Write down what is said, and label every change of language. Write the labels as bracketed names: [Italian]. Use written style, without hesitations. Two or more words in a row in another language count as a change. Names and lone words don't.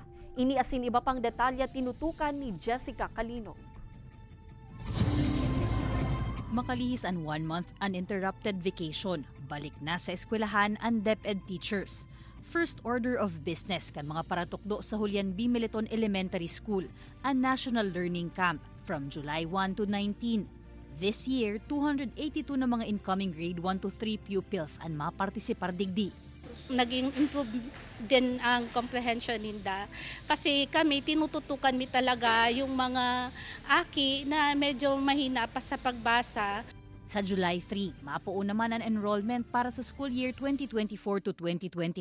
[Bikol] Ini asin iba pang detalya tinutukan ni Jessica Calino. Makalihis ang [English] 1-month uninterrupted vacation, [Bikol] balik na sa eskwelahan ang DepEd teachers. [English] First order of business [Bikol] kan mga paratukdo sa Julian B. [English] Militon Elementary School, a national learning camp from July 1 to 19. This year, [Bikol] 282 na mga [English] incoming grade 1 to 3 pupils [Bikol] ang mapartisipar digdi. Naging improve din ang comprehension ninda. Kasi kami, tinututukan mi talaga yung mga aki na medyo mahina pa sa pagbasa. Sa July 3, mapuo naman ang enrollment para sa [English] school year [Bikol] 2024 to 2025.